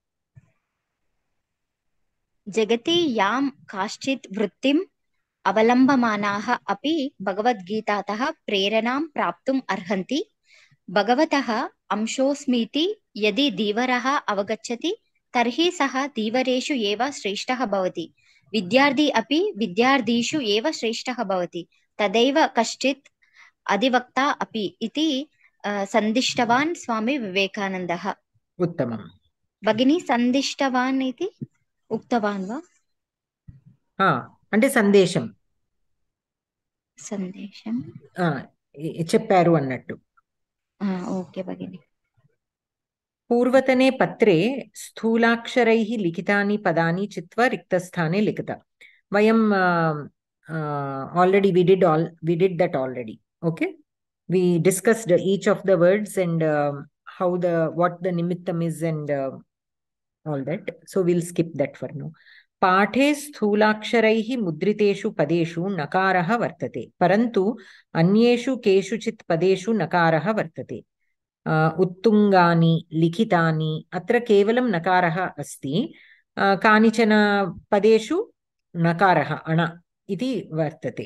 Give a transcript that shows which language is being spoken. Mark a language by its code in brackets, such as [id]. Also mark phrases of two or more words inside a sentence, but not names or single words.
[sa] जगति यं कश्चित् वृत्तिम् अवलम्बमानः अपि भगवद्गीतातः प्रेरणं प्राप्तुम् अर्हन्ति भगवतः अंशोऽस्मीति यदि दिवरः अवगच्छति तर्हि सः दिवरेषु एव श्रेष्ठः भवति विद्यार्धि अपि विद्यार्धिषु एव श्रेष्ठः भवति तदैव कश्चित् अदिवक्ता अपि इति सन्दिष्टवान् स्वामी विवेकानन्दः. उत्तमम्. भगिनी सन्दिष्टवान् इति उक्तवान् वा? [te] అంటే సందేశం సందేశం చెప్పారు అన్నట్టు. ఓకే భగిని. [sa] पूर्वतने पत्रे स्थूलाक्षरैः लिखितानि पदानि चित्वा रिक्तस्थाने लिखत. [en] वयं already we did that already. Okay, we discussed each of the words and how what the nimittam is and all that. So we'll skip that for now. [sa] पाठे स्थूलाक्षरैः मुद्रितेषु पदेषु नकारः वर्तते, परन्तु अन्येषु केषुचित् पदेषु नकारः वर्तते. उत्तुङ्गानि लिखितानि, अत्र केवलं नकारः अस्ति. कानिचन पदेषु नकारः अण इति वर्तते.